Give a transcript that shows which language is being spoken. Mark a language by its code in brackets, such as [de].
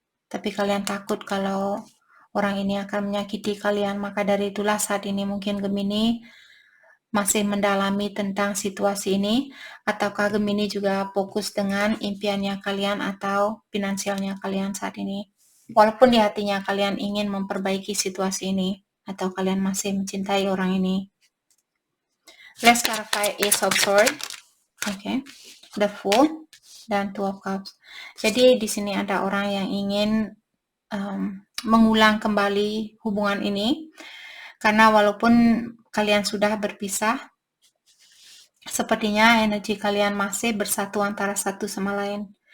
[id] Tapi kalian takut kalau orang ini akan menyakiti kalian, maka dari itulah saat ini mungkin Gemini masih mendalami tentang situasi ini, ataukah Gemini juga fokus dengan impiannya kalian atau finansialnya kalian saat ini. Walaupun di hatinya kalian ingin memperbaiki situasi ini, atau kalian masih mencintai orang ini. [en] Let's clarify Ace of Swords. Oke. The Fool dan Two of Cups. [id] Jadi di sini ada orang yang ingin mengulang kembali hubungan ini, karena walaupun kalian sudah berpisah, sepertinya energi kalian masih bersatu antara satu sama lain.